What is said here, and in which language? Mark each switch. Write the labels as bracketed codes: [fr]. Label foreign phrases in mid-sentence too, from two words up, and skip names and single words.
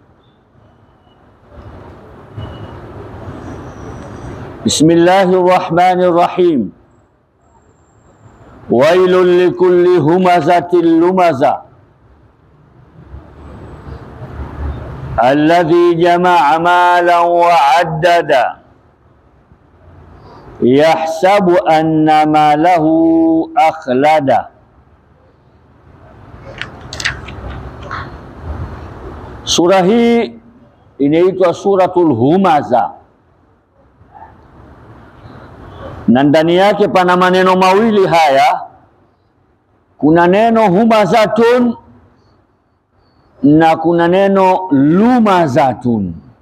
[ar] بسم الله الرحمن الرحيم ويل لكل همزة لمزة الذي جمع مالا وعددا يحسب أن ماله أخلدا. [sw] Surah hii inaitwa Suratul Humaza na ndani yake pana maneno mawili haya. Kuna neno humazatun na kuna neno lumazatun.